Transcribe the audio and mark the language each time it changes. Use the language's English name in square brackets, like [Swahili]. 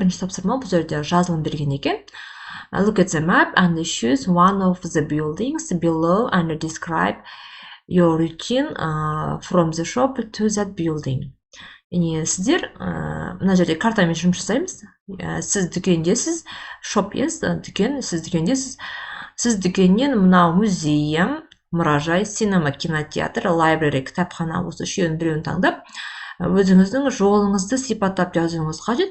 [Kazakh] Бірінші тапсырма бұл жерде жазылым берген екен. [English] Look at the map and choose one of the buildings below and describe your routine from the shop to that building. [Kazakh] Яғни сіздер мына жерде картамен жұмыс жасаймыз. Сіз дүкендесіз, шоп дүкен, сіз дүкендесіз. Сіз дүкеннен мынау музейм, мұражай, синема, кинотеатр, library, кітапхана осы үшеуінің біреуін таңдап, өзіңіздің жолыңызды сипаттап жазуыңыз қажет.